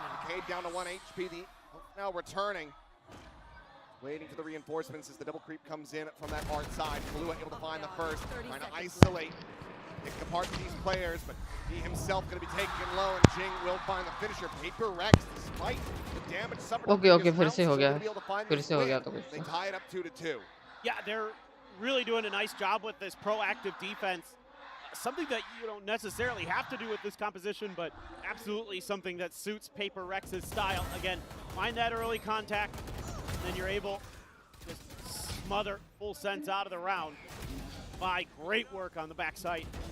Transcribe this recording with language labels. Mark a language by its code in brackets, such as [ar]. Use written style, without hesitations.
[en] Cade down to 1 HP. The now returning. Waiting for the reinforcements as the double creep comes in from that hard side. Kalua able to find the first. Trying to isolate, pick apart these players, but he himself going to be taken low, and Jing will find the finisher. Paper Rex, despite the damage suffered. [hi] Okay, फिर से हो गया तो कुछ. [en] They tie it up 2-2. Yeah, they're really doing a nice job with this proactive defense. Something that you don't necessarily have to do with this composition, but absolutely something that suits Paper Rex's style. Again, find that early contact, and then you're able to just smother Full Sense out of the round by great work on the backside.